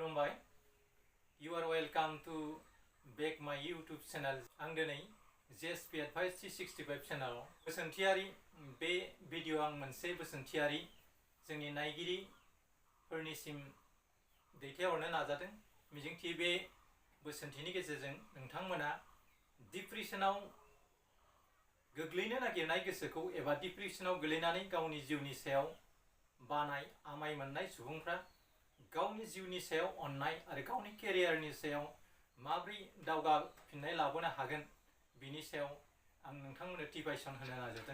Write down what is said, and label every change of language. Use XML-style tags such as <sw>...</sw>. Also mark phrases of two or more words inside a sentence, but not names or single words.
<en>खुलुमबाय You are welcome to back my YouTube channel.</en> <brx>आं दिनै JSP Advice 365 चेनेलाव बोसोनथियारि बे भिडिअ आं मोनसे बोसोनथियारि जोंनि नायगिरिफोरनिसिम दैथायहरनो नाजादों। मिजिंथियो बे बोसोनथिनि गेजेरजों नोंथांमोना डिप्रेसनाव गोग्लैनो नागिरनाय गोसोखौ एबा डिप्रेसनाव गोलैनानै गावनि जिउनि सायाव बानाय आमाय मोननाय सुबुंफ्रा गावनि जिउनि सायाव अननाय आरो गावनि केरियारनि सायाव माब्रै दावगाफिननाय लाबोनो हागोन बिनि सायाव आं नोंथांमोननो टिपाइसन होनो नाजादों।</brx>